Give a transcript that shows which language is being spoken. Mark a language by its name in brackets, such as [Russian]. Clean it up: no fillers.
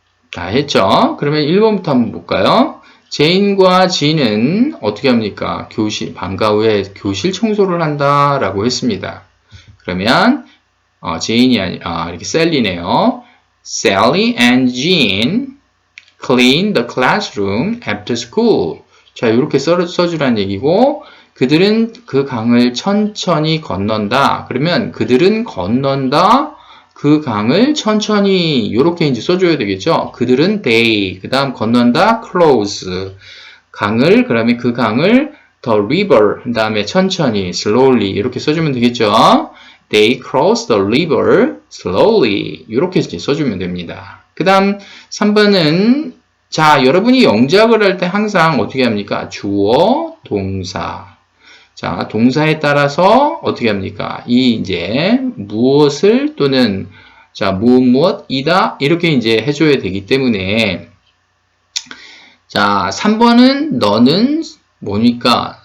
[Korean] 다 했죠? 그러면 1번부터 한번 볼까요? 제인과 진은 어떻게 합니까? 방과 후에 교실 청소를 한다 라고 했습니다. 그러면 제인이 이렇게 셀리네요. [English] Sally and Jean clean the classroom after school. [Korean] 자, 이렇게 써주라는 얘기고 그들은 그 강을 천천히 건넌다. 그러면 그들은 건넌다. 그 강을 천천히 이렇게 이제 써줘야 되겠죠. 그들은 they 그 다음 건넌다 close 강을 그다음에 그 강을 [English] the river [Korean] 그 다음에 천천히 slowly 이렇게 써주면 되겠죠. [English] They cross the river slowly [Korean] 이렇게 이제 써주면 됩니다. 그 다음 3번은 자 여러분이 영작을 할 때 항상 어떻게 합니까? 주어 동사 자, 동사에 따라서 어떻게 합니까? 이 이제 무엇을 또는 자, 무엇이다 이렇게 이제 해줘야 되기 때문에 자, 3번은 너는 뭐니까?